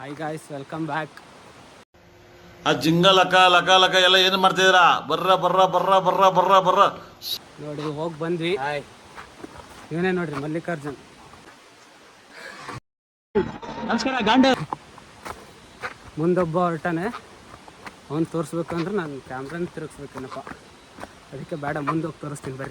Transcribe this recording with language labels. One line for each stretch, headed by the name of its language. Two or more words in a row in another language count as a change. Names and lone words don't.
English: Hi guys, welcome back.
Kannada: ಆ ಜಿಂಗ ಲಕ ಲಕ ಲಕ ಎಲ್ಲ ಏನು ಮಾಡ್ತಿದ್ದೀರಾ? ಬರ್ರ ಬರ್ರ ಬರ್ರ ಬರ್ರ ಬರ್ರ ಬರ್ರ ನೋಡಿ ಹೋಗಿ ಬಂದ್ವಿ. ಇವನೇ ನೋಡ್ರಿ ಮಲ್ಲಿಕಾರ್ಜುನ್. ನಮಸ್ಕಾರ. ಮುಂದೊಬ್ಬ ಹೊರಟಾನೆ, ಅವ್ನು ತೋರಿಸ್ಬೇಕಂದ್ರೆ ನಾನು ಕ್ಯಾಮ್ರಾನ ತಿರುಗಿಸ್ಬೇಕೇನಪ್ಪ, ಅದಕ್ಕೆ ಬೇಡ ಮುಂದೋಗಿ ತೋರಿಸ್ತೀನಿ ಬರ್ರಿ.